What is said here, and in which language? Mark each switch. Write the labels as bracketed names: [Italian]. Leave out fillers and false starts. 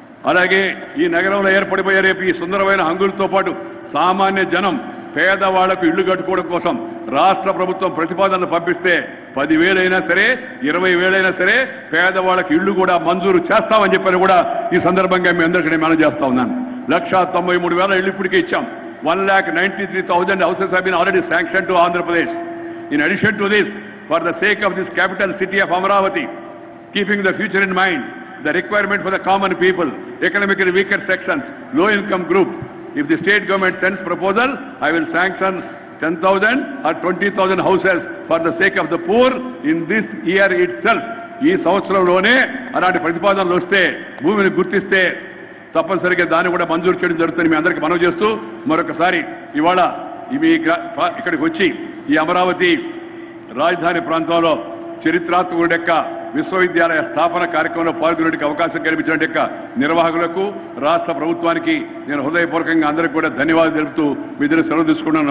[Telugu] అలాగే ఈ నగరంలో ఏర్పడిపోయే రేపు ఈ సుందరమైన హంగులతో పాటు సామాన్య జనం పేదవాళ్లకు ఇళ్లు కట్టుకోవడం కోసం రాష్ట్ర ప్రభుత్వం ప్రతిపాదనలు పంపిస్తే 10,000 అయినా సరే 20,000 అయినా సరే పేదవాళ్లకు ఇళ్లు కూడా మంజూరు చేస్తామని చెప్పని కూడా ఈ సందర్భంగా మీ అందరికీ నేను మనం చేస్తా ఉన్నాను. 193,000 ఇళ్లు ఇప్పటికే ఇచ్చాం. [English] 1,93,000 houses have been already sanctioned to Andhra Pradesh. In addition to this, for the sake of this capital city of Amaravati, keeping the future in mind, the requirement for the common people, economically weaker sections, low income group, if the state government sends proposal, I will sanction 10,000 or 20,000 houses for the sake of the poor in this year itself. [Telugu] ఈ సంవత్సరంలోనే అలాంటి ప్రతిపాదనలు వస్తే భూమిని గుర్తిస్తే తప్పనిసరిగా దాన్ని కూడా మంజూరు చేయడం జరుగుతుంది. మీ అందరికీ మనవి చేస్తూ మరొకసారి ఇవాళ ఇక్కడికి వచ్చి ఈ అమరావతి రాజధాని ప్రాంతంలో చరిత్రాత్మకుడి యొక్క విశ్వవిద్యాలయ స్థాపన కార్యక్రమంలో పాల్గొనేందుకు అవకాశం కల్పించిన యొక్క నిర్వాహకులకు, రాష్ట్ర ప్రభుత్వానికి నేను హృదయపూర్వకంగా అందరికీ కూడా ధన్యవాదాలు తెలుపుతూ మీ దగ్గర సెలవు తీసుకున్నాను.